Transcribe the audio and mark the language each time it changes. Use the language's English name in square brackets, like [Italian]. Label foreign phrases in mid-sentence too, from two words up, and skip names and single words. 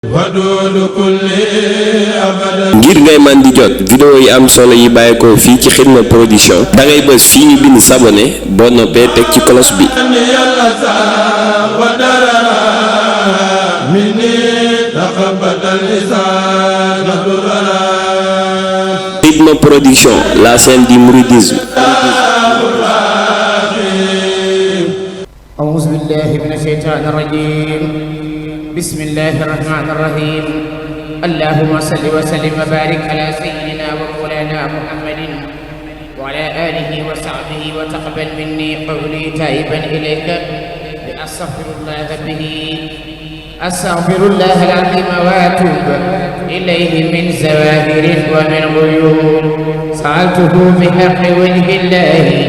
[Wolof] ngir ngay man di jot vidéo yi am solo yi bàyyeekoo fii ci Xidma Production da ngay bës fii ñu bind s'abonner boo noppee teg ci cloche bi. [French] Xidma Production, la chaîne du mouridisme. [Arabic] أعوذ بالله من الشيطان الرجيم. بسم الله الرحمن الرحيم. اللهم صل وسلم وبارك على سيدنا ومولانا محمد وعلى آله وصحبه وتقبل مني قولي تائبا إليك بأستغفر الله به أستغفر الله العظيم وأتوب إليه من زواهر ومن غيوب سألته بحق وجه الله